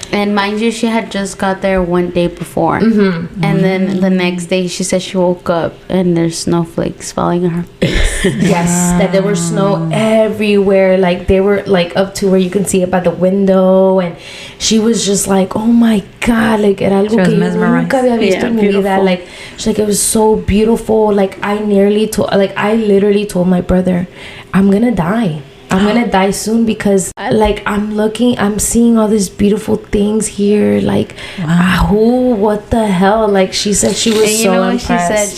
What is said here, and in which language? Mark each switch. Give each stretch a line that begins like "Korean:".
English: And mind you, she had just got there one day before, and then the next day she said she woke up and there's snowflakes falling on her face. Yes, that there was snow everywhere. Like they were like up to where you can see it by the window, and she was just like, "Oh my god!"
Spanish: Like era algo que yo nunca había visto en mi vida.
English: Like she's like, it was so beautiful. Like I literally told my brother, "I'm gonna die. I'm gonna die soon because like I'm seeing all these beautiful things here. Like, what the hell?" Like she said she was so impressed.